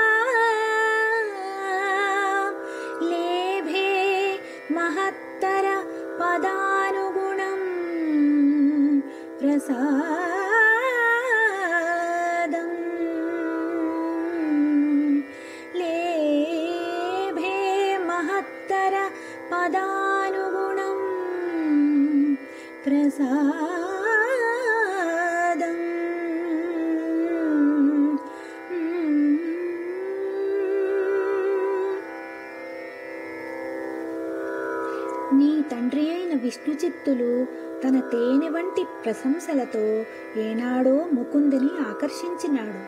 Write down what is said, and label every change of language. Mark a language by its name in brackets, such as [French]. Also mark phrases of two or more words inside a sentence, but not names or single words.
[Sanskrit] लेभे महत्तर पदानुगुणं प्रसादम् लेभे महत्तर पदानुगुणं [Telugu] प्रसादम् నీ తండ్రి అయిన విష్ణుచిత్తులు తన తేనె వంటి ప్రశంసలతో ఏనాడో ముకుందుని ఆకర్షించినాడు.